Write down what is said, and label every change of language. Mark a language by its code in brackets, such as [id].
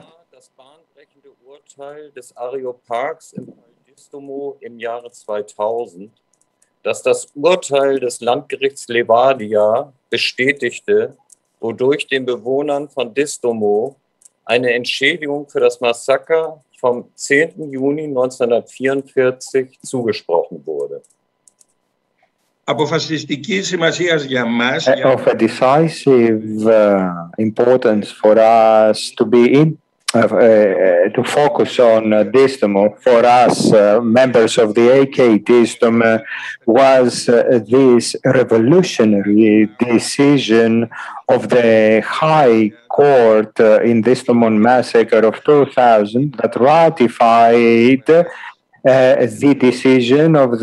[de] Das bahnbrechende Urteil des Areopags im Fall Distomo im Jahre 2000, dass das Urteil des Landgerichts Levadia bestätigte, wodurch den Bewohnern von Distomo eine Entschädigung für das Massaker vom 10. Juni 1944 zugesprochen wurde. [el] Αποφασιστική σημασίας για μας, [en] Of a decisive importance for us to be to focus on Distomo, for us members of the AK Distomo, was this revolutionary decision of the High Court in Distomo Massacre of 2000 that ratified the decision